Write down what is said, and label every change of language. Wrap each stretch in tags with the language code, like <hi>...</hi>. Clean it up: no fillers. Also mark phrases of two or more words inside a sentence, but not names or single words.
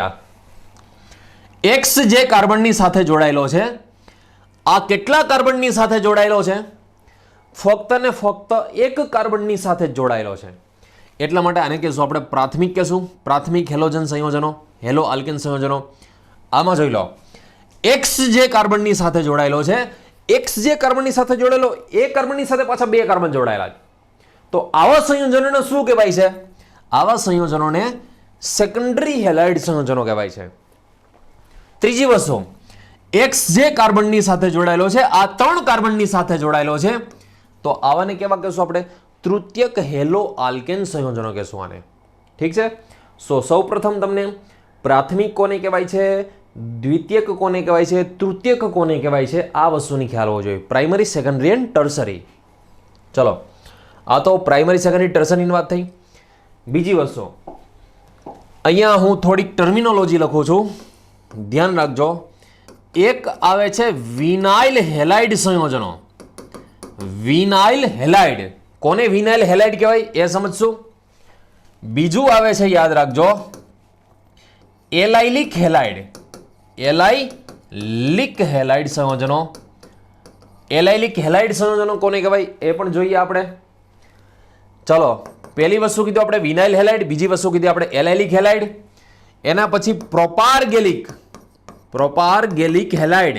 <gu>આ એક્સ જે કાર્બનની સાથે જોડાયેલો છે આ કેટલા કાર્બનની સાથે જોડાયેલો છે? ફક્ત ને ફક્ત એક કાર્બનની સાથે જોડાયેલો છે। એટલા માટે આને કહેશું આપણે પ્રાથમિક કહેશું। પ્રાથમિક હેલોજન સંયોજનો, હેલો આલ્કેન સંયોજનો। આમાં જોઈ લો एक्स જે કાર્બનની સાથે જોડાયેલો છે, एक्स જે કાર્બનની સાથે જોડાયેલો એ કાર્બનની સાથે પાછા બે કાર્બન જોડાયેલા છે। તો આવા સંયોજનોને શું કહેવાય છે? આવા સંયોજનોને</gu> <en>secondary halide</en> <gu>સંયોજનો કહેવાય છે। ત્રીજી વસ્તુ એક્સ જે કાર્બનની સાથે જોડાયેલો છે, આ 3 કાર્બનની સાથે જોડાયેલો છે, તો આવાને કેવા કહેશું આપણે? તૃતીયક હેલો આલ્કેન સંયોજનો કહેશું આને. ઠીક છે। સો સૌપ્રથમ તમને પ્રાથમિક કોને કહેવાય છે, દ્વિતીયક કોને કહેવાય છે, તૃતીયક કોને કહેવાય છે આ વસ્તુની ખ્યાલ હોવો જોઈએ।</gu> <en>primary, secondary and tertiary.</en> <gu>ચલો આ તો</gu> <en>primary, secondary,</en> <gu>ટર્સરીની વાત થઈ। બીજી વસ્તુ અહીંયા હું થોડી ટર્મિનોલૉજી લખું છું, ધ્યાન રાખજો। એક આવે છે</gu> <en>vinyl halide</en> <gu>સંયોજનો।</gu> <en>vinyl halide</en> <gu>કોને</gu> <en>vinyl halide</en> <gu>કહેવાય એ સમજશું। બીજું આવે છે યાદ રાખજો</gu> <en>allylic halide. allylic allylic halide સંયોજનો. allylic halide</en> <gu>સંયોજનો કોને કહેવાય એ પણ જોઈએ આપણે. ચલો, પહેલી વસ્તુ કીધું આપણે</gu> <en>vinyl halide,</en> <gu>બીજી વસ્તુ કીધી આપણે</gu> <en>allylic halide.</en> <gu>એના પછી</gu> <en>propargylic halide.</en>